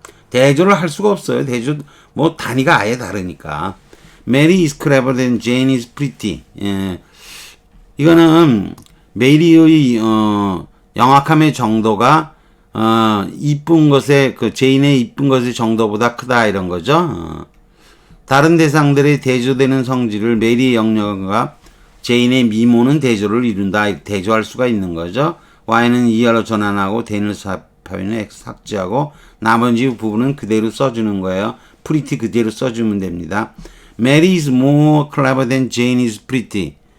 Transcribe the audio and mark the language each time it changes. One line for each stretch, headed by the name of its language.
Korean: 대조를 할 수가 없어요. 대조 뭐 단위가 아예 다르니까.
English: Mary is clever than Jane is pretty.
Korean: 이거는 메리의 영악함의 정도가 이쁜 것의 제인의 이쁜 것의 정도보다 크다 이런 거죠. 다른 대상들의 대조되는 성질을 메리의 영역과 제인의 미모는 대조를 이룬다. 대조할 수가 있는 거죠. y는 ER로 전환하고 then을 삽입하면 x 삭제하고 나머지 부분은 그대로 써주는 거예요. pretty 그대로 써주면 됩니다.
English: Mary is more clever than Jane is pretty.